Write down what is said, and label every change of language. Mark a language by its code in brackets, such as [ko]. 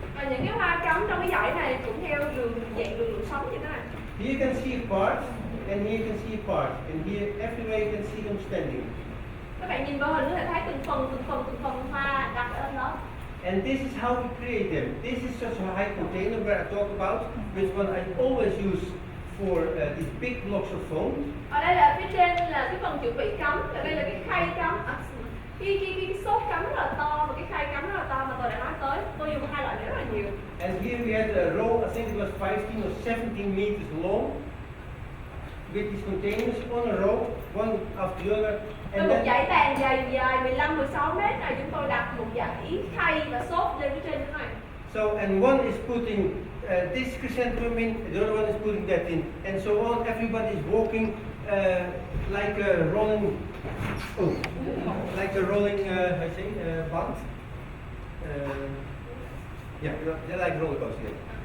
[vi] Và những cái hoa cắm trong cái dãy này cũng theo đường sống như thế này. [en] Here you can see part, and here you can see part, and here everywhere you can see them standing. [vi] Các bạn nhìn vào hình có thể thấy từng phần hoa đặt ở đó. [en] And this is how we create them. This is such a high container where I talk about, which one I always use for these big blocks of foam. [vi] Ở đây là phía trên là cái phần chuẩn bị cắm, và đây là cái khay cắm. Cái xốp cắm rất là to và cái khay cắm rất là to mà tôi đã nói tới. Tôi dùng hai loại này rất là nhiều. [en] And here we had a row, I think it was 15 or 17 meters long, with these containers on a row, one after the other. [vi] Với một dãy bàn dài 15-16 mét này, chúng tôi đặt một dãy khay và xốp lên phía trên thế này. [en] So, and one is putting this chrysanthemum in, the other one is putting that in, and so on. Everybody is walking like a rolling, band. Yeah, they're like roller coasters.